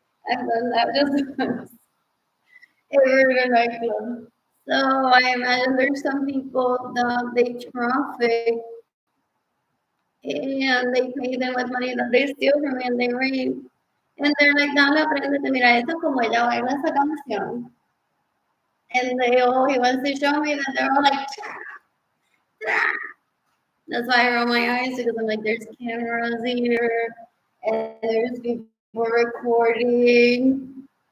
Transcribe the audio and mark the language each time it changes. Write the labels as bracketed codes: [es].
[en] I've done that just once. Ever in a nightclub. So I imagine there's some people that they traffic and they pay them with money that they steal from me and they rape. And they're like, [es] dale, apréndete, mira, esto como ella baila esa canción. [en] And they all, he wants to show me that they're all like, "Cha, cha." That's why I roll my eyes because I'm like, there's cameras here and there's people recording.